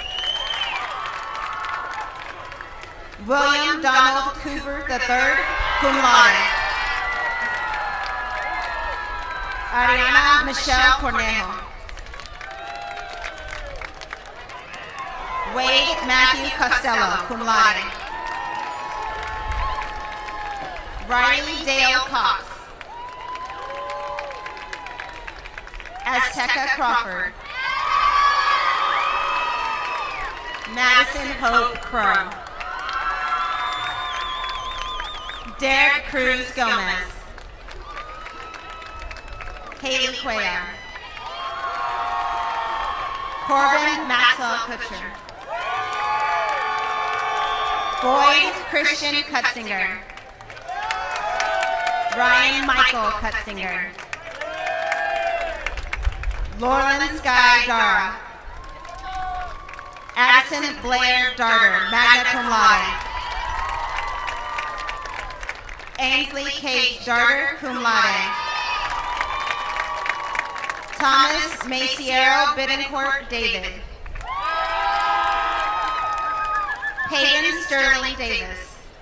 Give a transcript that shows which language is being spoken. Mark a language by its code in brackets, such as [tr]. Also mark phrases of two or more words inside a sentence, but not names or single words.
[en] William Donald Cooper III, [la] cum laude. [en] Ariana Michelle Cornejo. Wade Matthew Costello, [la] cum laude. [en] Riley Dale Cox. Azteca Crawford. Madison Hope Crow. Derek Cruz Gomez. Haley Cuellar. Corbin Maxwell Kutcher. Boyd Christian Cutzinger. Ryan Michael Cutzinger. Lauren Sky Dara. Addison Blair Darter, [la] magna cum laude. [en] Ainsley Kate Darter, [la] cum laude. [en] Thomas Maciero Bittencourt David. Peyton Sterling Davis.